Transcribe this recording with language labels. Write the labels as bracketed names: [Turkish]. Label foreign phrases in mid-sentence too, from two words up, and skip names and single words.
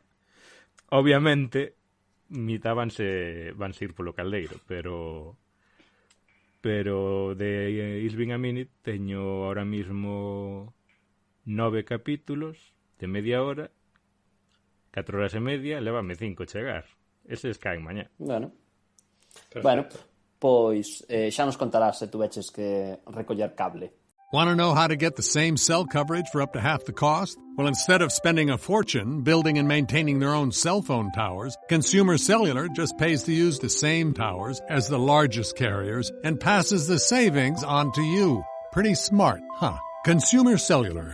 [Galician] Obviamente mitad vanse ir polo caldeiro, pero de It's Been a Minute teño [Spanish] ahora mismo [Galician] 9 capítulos de media hora, 4 horas e media, lévame 5 chegar. Eses caen mañá. Bueno, pois xa nos contarás se tu veches que recoller cable. [English] Want to know how to get the same cell coverage for up to half the cost? Well, instead of spending a fortune building and maintaining their own cell phone towers, Consumer Cellular just pays to use the same towers as the largest carriers and passes the savings on to you. Pretty smart, huh? Consumer Cellular.